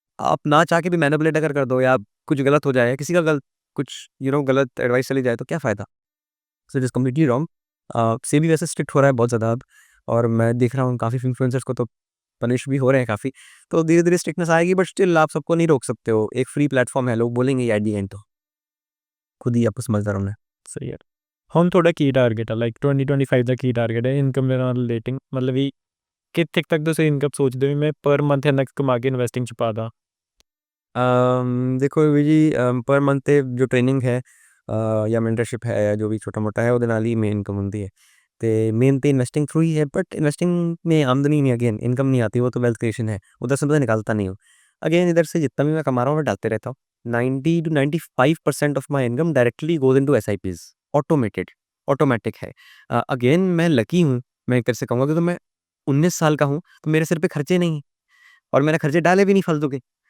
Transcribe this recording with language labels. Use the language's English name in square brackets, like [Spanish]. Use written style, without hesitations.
[Hindi] आप ना चाह के भी मैनिपुलेट अगर कर दो या कुछ गलत हो जाए, किसी का कुछ गलत एडवाइस चली जाए, तो क्या फ़ायदा? [English] So it is completely wrong. [Hindi] SEBI वैसे स्ट्रिक्ट हो रहा है बहुत ज़्यादा अब, और मैं देख रहा हूँ काफ़ी इन्फ्लुएंसर्स को तो पनिश भी हो रहे हैं काफ़ी। तो धीरे-धीरे स्ट्रिक्टनेस आएगी, बट स्टिल आप सबको नहीं रोक सकते हो। एक फ्री प्लेटफ़ॉर्म है, लोग बोलेंगे [English] at the end [Hindi] तो। खुद ही आपको समझदार होना है। [Punjabi] ਸਹੀ ਹੈ। ਹੁਣ ਤੁਹਾਡਾ ਕੀ ਟਾਰਗੇਟ ਆ, ਲਾਈਕ 2025 ਦਾ ਕੀ ਟਾਰਗੇਟ ਹੈ ਇਨਕਮ ਦੇ ਨਾਲ ਰਿਲੇਟਿੰਗ? ਮਤਲਬ ਵੀ ਕਿੱਥੇ ਕੁ ਤੱਕ ਤੁਸੀਂ ਇਨਕਮ ਸੋਚਦੇ ਹੋ ਵੀ ਮੈਂ ਪਰ ਮੰਥ ਇੰਨਾ ਕੁ ਕਮਾ ਕੇ ਇਨਵੈਸਟਿੰਗ 'ਚ ਪਾ ਦਾਂ? [Hindi] देखो अभी जी, पर मंथ पे जो ट्रेनिंग है, [Punjabi] ਜਾਂ ਮੈਂਟਰਸ਼ਿਪ ਹੈ ਜਾਂ ਜੋ ਵੀ ਛੋਟਾ ਮੋਟਾ ਹੈ ਉਹਦੇ ਨਾਲ ਹੀ ਮੇਨ ਇਨਕਮ ਹੁੰਦੀ ਹੈ। ਤੇ ਮੇਨ [Hindi] तो इन्वेस्टिंग थ्रू ही है, बट इन्वेस्टिंग में आमदनी नहीं, अगेन इनकम नहीं आती, वो तो वेल्थ क्रिएशन है, उधर से मैं निकालता नहीं हूँ। अगेन इधर से जितना भी मैं कमा रहा हूँ मैं डालते रहता हूँ। [English] 90 to 95% of my income directly goes into SIPs, [Hindi] automated, automatic है। अगेन मैं लकी हूँ, मैं एक तरह से कहूँगा कि तो मैं 19 साल का हूँ तो मेरे सिर पे खर्चे नहीं हैं, और मैंने खर्चे डाले भी नहीं फालतू के।